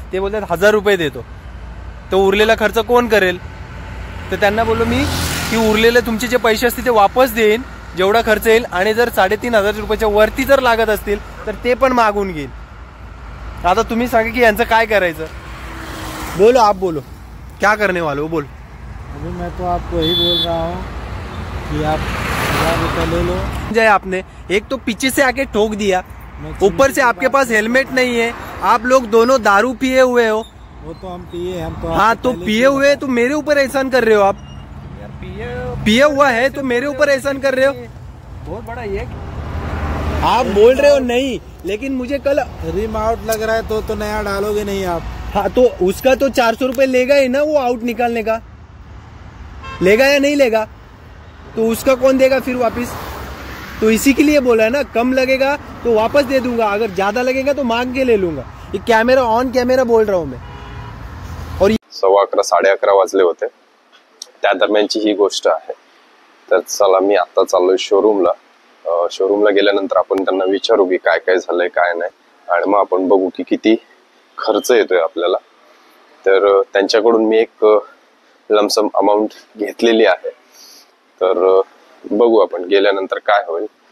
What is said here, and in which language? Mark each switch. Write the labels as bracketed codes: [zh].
[mr] ते बोलतात 1000 रुपये देतो, तो उरलेला खर्च कोण करेल. तर त्यांना बोललो मी की उरलेले तुमचे जे पैसे असतील ते वापस देईन, जेवढा खर्च येईल, आणि जर 3,500 रुपयाच्या वरती जर लागत असतील तर ते पण मागून घेईन. आता तुम्ही सांगा की यांचं काय करायचं. [hi] बोलो आप, बोलो क्या करने वाले हो, बोल. अभी मैं तो आपको यही बोल रहा हूँ कि आप 1000 रुपये ले लो. जाए आपने एक तो पीछे से आके ठोक दिया, ऊपर से आपके पास हेलमेट नहीं है, आप लोग दोनों दारू पिए हुए हो. वो तो हम पिए, हम तो. हाँ, तो पिए हुए तो मेरे ऊपर एहसान कर रहे हो आप. पिए हुआ है तो मेरे ऊपर एहसान कर रहे हो. बहुत बड़ा ये आप बोल रहे हो नहीं, लेकिन मुझे कल रिम आउट लग रहा है तो नया डालोगे नहीं आप. हाँ, तो उसका तो 400 रुपये लेगा ही ना, वो आउट निकालने का लेगा या नहीं लेगा, तो उसका कौन देगा फिर वापस. तो इसी के लिए बोला है ना, कम लगेगा तो वापस दे दूंगा, अगर ज्यादा लगेगा तो मांग के ले लूंगा. ये कैमरा ऑन कैमरा बोल रहा हूँ मैं. और [mr] 11:15 11:30 वाजले होते, त्या दरम्यानची ही गोष्ट आहे. तर चला मी आता चाललोय शोरूमला. शोरूमला गेल्यानंतर आपण त्यांना विचारू की काय काय झालंय काय नाही, आणि मग आपण बघू की किती खर्च येतोय आपल्याला. तर त्यांच्याकडून मी एक लमसम अमाऊंट घेतलेली आहे. तर बघू आपण गेल्यानंतर काय होईल,